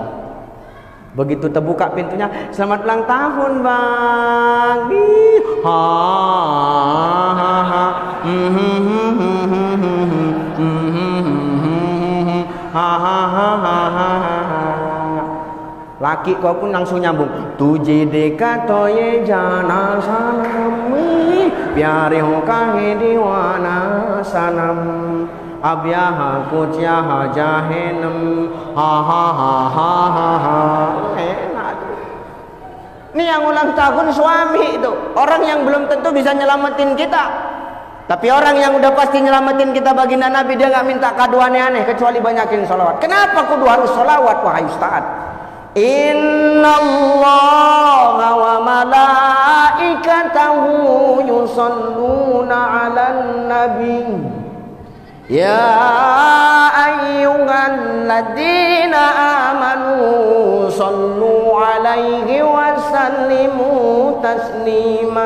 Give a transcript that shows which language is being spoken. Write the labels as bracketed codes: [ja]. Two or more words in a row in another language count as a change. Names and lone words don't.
[id] Begitu terbuka pintunya, selamat ulang tahun bang. Ha ha ha. Ha ha ha ha. Laki kau pun langsung nyambung. [hi] तुझे देखा तो ये जाना सनम, प्यारे हो काहे दीवाना सनम. Abyaha kutyaha jahenam. Ha ha ha ha ha ha. [id] Enak. Ini yang ulang tahun suami itu, orang yang belum tentu bisa nyelamatin kita. Tapi orang yang udah pasti nyelamatin kita baginda Nabi, dia nggak minta kado aneh-aneh kecuali banyakin sholawat. Kenapa kudu harus sholawat, wahai Ustaz? [ar] إن الله وملائكته يصلون على النبي. يا أيها الذين آمنوا صلوا عليه وسلموا تسليما.